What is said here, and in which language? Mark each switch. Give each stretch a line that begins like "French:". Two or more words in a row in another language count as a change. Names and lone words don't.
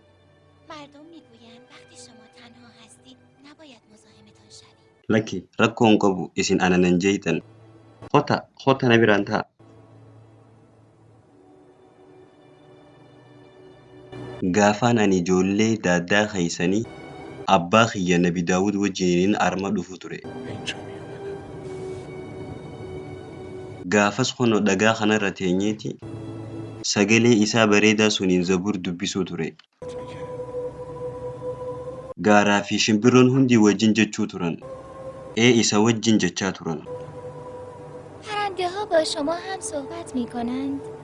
Persian: مردم میگویند وقتی شما تنها هستید نباید مزاحمتان شوید.
Oromo: Lakki rakkoon qabu isin ananan jeeytan. Kota na biraan ta'a. Gaafaan ani ijoollee daaddaa keeysanii abbaa kiyya Nabi Daawud wajjiniin arma dhufu ture. Gaafas kunoo dhagaa kanarra teenyeeti sagalee isaa bareedaa suniin Zabuur dubbisuu ture. Gaaraa fi shimbiroon hundi wajjin jechuu turan. isa wajjin jechaa turan.
Persian: پرنده ها با شما هم صحبت می کنند؟